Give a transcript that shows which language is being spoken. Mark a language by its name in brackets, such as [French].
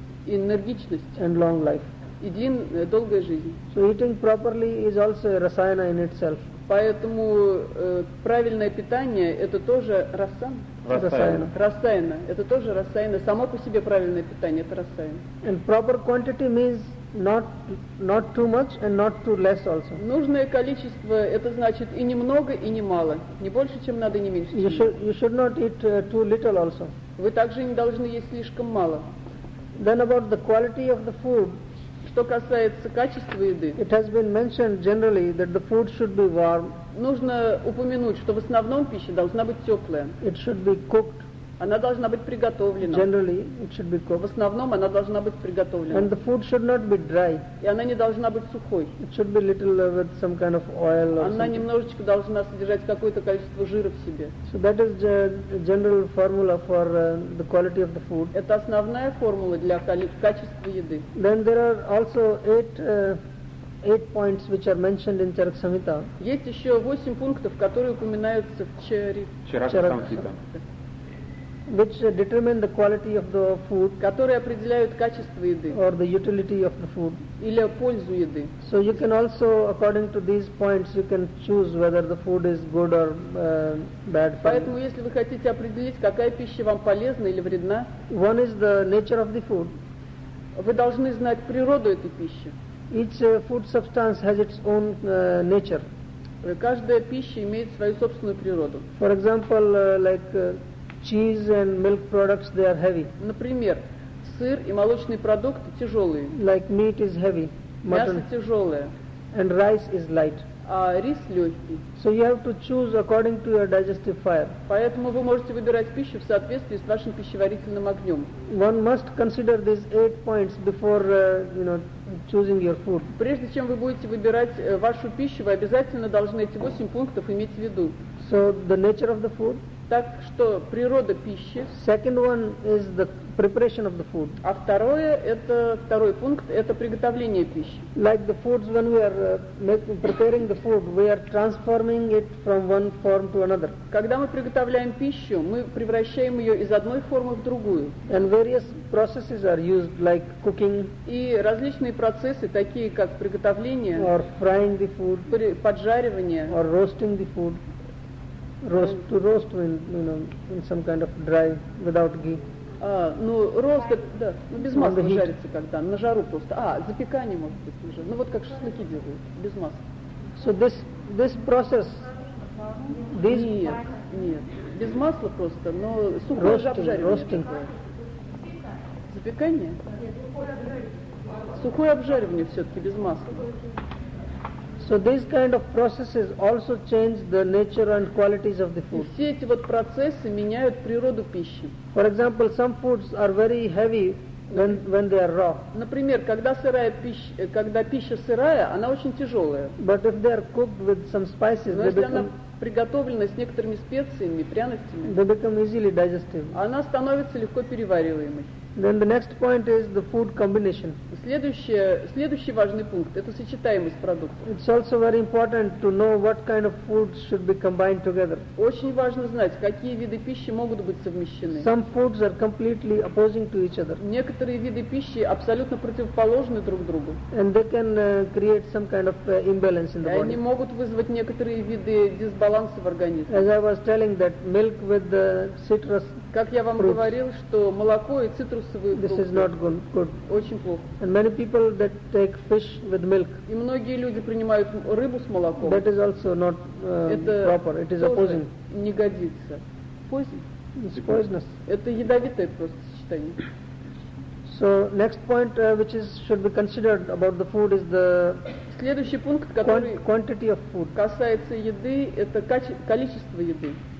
[Russian] энергичность, [English] and long life. [Russian] И долгая жизнь. [English] So eating properly is also a rasayana in itself. [Russian] Поэтому правильное питание – это тоже расаяна. Расаяна. Это тоже расаяна. Само по себе правильное питание – это расаяна. [English] And proper quantity means not too much and not too less also. [Russian] Нужное количество – это значит и немного, и немало. Не больше, чем надо, и не меньше. [English] You should not eat too little also. [Russian] Вы также не должны есть слишком мало. [English] Then about the quality of the food. [Russian] Что касается качества еды. [English] It has been mentioned generally that the food should be warm. [Russian] Нужно упомянуть, что в основном пища должна быть теплая. [English] It should be cooked. [Russian] Она должна быть приготовлена. [English] Generally, it should be cooked. [Russian] В основном она должна быть приготовлена. [English] And the food should not be dry. [Russian] И она не должна быть сухой. [English] It should be little with some kind of oil or [Russian] она [English] something. [Russian] Немножечко должна содержать какое-то количество жира в себе. [English] So that is the general formula for the quality of the food. [Russian] Это основная формула для качества еды. [English] Then there are also eight 8 points which are mentioned in Charaka Samhita. [Russian] Есть ещё 8 пунктов, которые упоминаются в [English] Charaka Samhita. Which determine the quality of the food, [Russian] которые определяют качество еды, [English] or the utility of the food, [Russian] или пользу еды. [English] So you can also, according to these points, you can choose whether the food is good or bad for you. [Russian] Поэтому, если вы хотите определить, какая пища вам полезна или вредна, [English] one is the nature of the food. [Russian] Вы должны знать природу этой пищи. [English] Each food substance has its own nature. [Russian] Каждая пища имеет свою собственную природу. [English] For example, cheese and milk products, they are heavy. [Russian] Например, сыр и молочные продукты тяжелые. [English] Like meat is heavy. [Russian] Мясо тяжелое. [English] And rice is light. [Russian] А рис легкий. [English] So you have to choose according to your digestive fire. [Russian] Поэтому вы можете выбирать пищу в соответствии с вашим пищеварительным огнем. [English] One must consider these 8 points before choosing your food. [Russian] Прежде чем вы будете выбирать вашу пищу, вы обязательно должны эти 8 пунктов иметь в виду. [English] So the nature of the food. [Russian] Так что природа пищи. [English] Second one is the preparation of the food. [Russian] А второе это второй пункт это приготовление пищи. [English] Like the foods when we are preparing the food, we are transforming it from one form to another. [Russian] Когда мы приготовляем пищу, мы превращаем ее из одной формы в другую. [English] And various processes are used, like cooking. [Russian] И различные процессы, такие как приготовление. [English] Or frying the food. [Russian] Поджаривание. [English] Or roasting the food. Roast, to roast in, in some kind of dry, without ghee. [Russian] Рост, да, без масла жарится когда, на жару просто. Запекание может быть уже. Вот как шашлыки делают, без масла. [English] So this process, this... [Russian] Нет, без масла просто, но суп обжаривание. Запекание? Сухое обжаривание все-таки без масла. [English] So these kind of processes also change the nature and qualities of the food. [Russian] Все эти вот процессы меняют природу пищи. [English] For example, some foods are very heavy when they are raw. [Russian] Например, когда пища сырая, она очень тяжелая. [English] But if they are cooked with some spices, [Russian] Но если она приготовлена с некоторыми специями, пряностями, [English] they become easily digestible. [Russian] Она становится легко перевариваемой. [English] Then the next point is the food combination. [Russian] Следующий важный пункт – это сочетаемость продуктов. [English] It's also very important to know what kind of foods should be combined together. [Russian] Очень важно знать, какие виды пищи могут быть совмещены. [English] Some foods are completely opposing to each other. [Russian] Некоторые виды пищи абсолютно противоположны друг другу. [English] And they can create some kind of imbalance in the body. [Russian] Они могут вызвать некоторые виды дисбаланса в организме. [English] As I was telling that milk with the citrus. [Russian] Как я вам [English] fruits. [Russian] Говорил, что молоко и цитрусовые [English] This [Russian] фрукты [English] is not good. [Russian] Очень плохо. [English] And many people that take fish with milk, [Russian] и многие люди принимают рыбу с молоком. [English] That is also not [Russian] это [English] proper. It is opposing. [Russian] Не годится. [English] It's poisonous. [Russian] Это ядовитое просто сочетание. [English] So next point which is should be considered about the food is the [Russian] следующий пункт, который [English] quantity of food. [Russian] Касается еды, это количество еды.